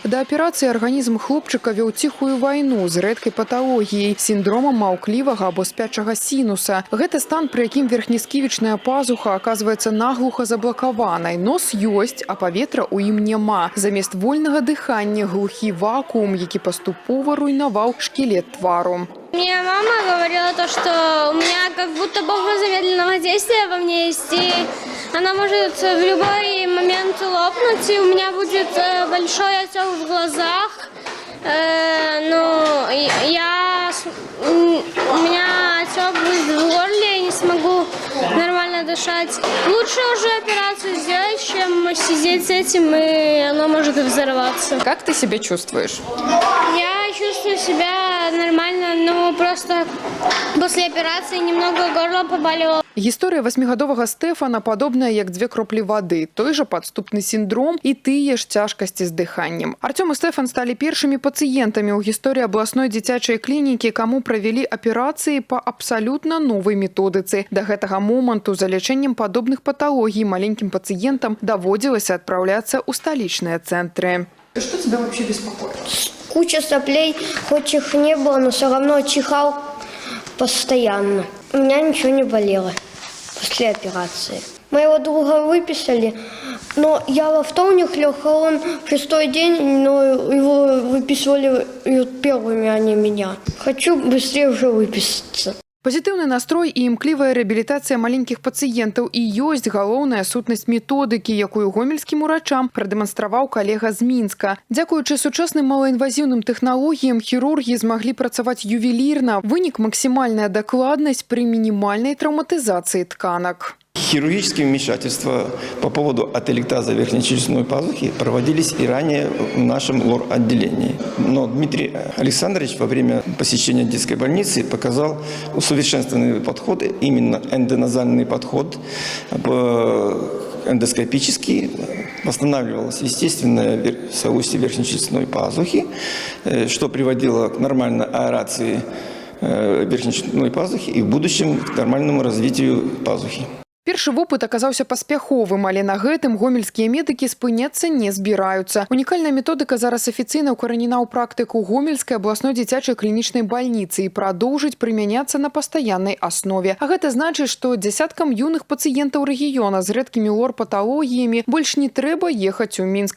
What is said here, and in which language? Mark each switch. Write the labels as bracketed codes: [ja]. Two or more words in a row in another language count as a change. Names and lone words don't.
[be] Да аперацыі арганізм хлопчыка вёў ціхую вайну з рэдкай паталогіяй, сіндромам маўклівага або спячага сінуса. Гэта стан, пры якім верхнесківічная пазуха аказваецца наглуха заблакаванай. Нос ёсць, а паветра ў ім няма. Замест вольнага дыхання глухі вакуум, які паступова руйнаваў шкілет твару. [ru] Мне мама говорила то, что у меня как будто бомба замедленного действия во мне есть, и она может в любой момент лопнуть, и у меня будет большой отек в глазах. У меня отек будет в горле, я не смогу нормально дышать. Лучше уже операцию сделать, чем сидеть с этим, и оно может взорваться. Как ты себя чувствуешь? Я чувствую себя нормально, но просто после операции немного горло побаливало. [be] Гісторыя 8гадовага Стэфана падобная, як две кроплі вады. Той жа падступны сіндром і тыя ж цяжкасці з дыханнем. Артём і Стэфан сталі першымі пацыентамі ў гісторыі абласной дзіцячай клінікі, каму правялі аперацыі па абсалютна новай методыцы. Да гэтага моманту за лячэннем падобных паталогій маленькім пацыентам даводзілася адпраўляцца ў сталічныя цэнтры. [ru] Что тебя вообще беспокоит? Куча соплей, хоть их не было, но все равно чихал постоянно. У меня ничего не болело после операции. Моего друга выписали, но я во вторник лег, а он в 6-й день, но его выписывали первыми, а не меня. Хочу быстрее уже выписаться. [be] Пазітыўны настрой і імклівая рэабілітацыя маленькіх пацыентаў і ёсць галоўная сутнасць методыкі, якую гомельскім урачам прадэманстраваў калега з Мінска. Дзякуючы сучасным малаінвазіўным тэхналогіям хірургі змаглі працаваць ювелірна. Вынік максімальная дакладнасць пры мінімальнай траўматызацыі тканак. [ru] Хирургические вмешательства по поводу ателектаза верхнечелюстной пазухи проводились и ранее в нашем лор-отделении. Но Дмитрий Александрович во время посещения детской больницы показал усовершенствованный подход, именно эндоназальный подход, эндоскопический. Восстанавливалась естественная соустье верхнечелюстной пазухи, что приводило к нормальной аэрации верхнечелюстной пазухи и в будущем к нормальному развитию пазухи. [be] Першы вопыт аказаўся паспяховым, але на гэтым гомельскія медыкі спыняцца не збіраюцца. Унікальная методыка зараз афіцыйна ўкаранена ў практыку гомельскай абласной дзіцячай клінічнай бальніцы і прадоўжыць прымяняцца на пастаяннай аснове. А гэта значыць, што дзясяткам юных пацыентаў рэгіёна з рэдкімі лор-паталогіямі больш не трэба ехаць у Мінск.